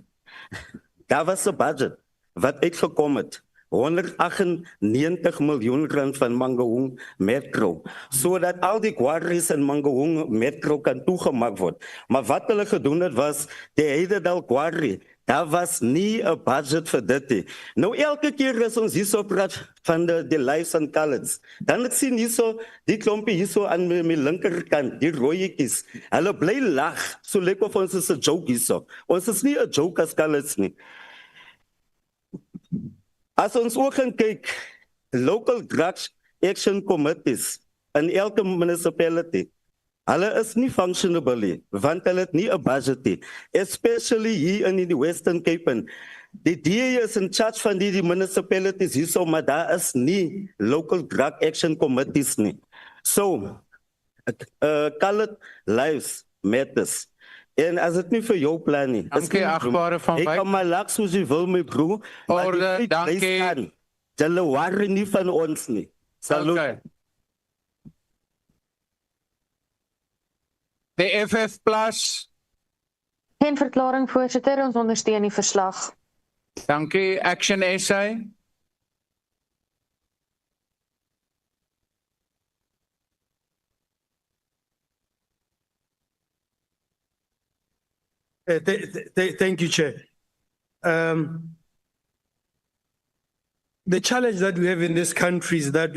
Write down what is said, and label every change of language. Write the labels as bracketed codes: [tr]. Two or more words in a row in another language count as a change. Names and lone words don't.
[af] Daar was 'n budget wat uitgekom het, 198 miljoen rand van Mangaung Metro, sodat al die quarries in Mangaung Metro kan toegemaak word. Maar wat hulle gedoen het was, die Heidedal Quarry, daar was nie 'n budget vir dit nie. Nou elke keer as ons hierso praat van die [en] lives and colors, [af] dan ek sien hierso, die klompie hierso aan my linkerkant, die rooietjies, hulle bly lag, so lyk of ons is 'n joke hierso. Ons is nie 'n joke as colors nie. As ons ook gaan kyk, [en] local drugs action committees [af] in elke municipality, hulle is nie functionable nie, want hulle het nie 'n budget nie, especially hier in die Western Cape. Die DA is [en] in charge [af] van die municipalities hierso, maar daar is nie [en] local drug action committees [af] nie. [en] So, colored lives matters. [af] En as dit nie vir jou plan nie, dankie agbare van Wyk. Ek kan maar lag soos jy wil my broer. Orde, dankie. Julle worry nie van ons nie. Salut. Okay. Die FF Plus. Geen verklaring, voorsitter, ons ondersteun die verslag. Dankie. Action SA. [en] Thank you, Chair. The challenge that we have in this country is that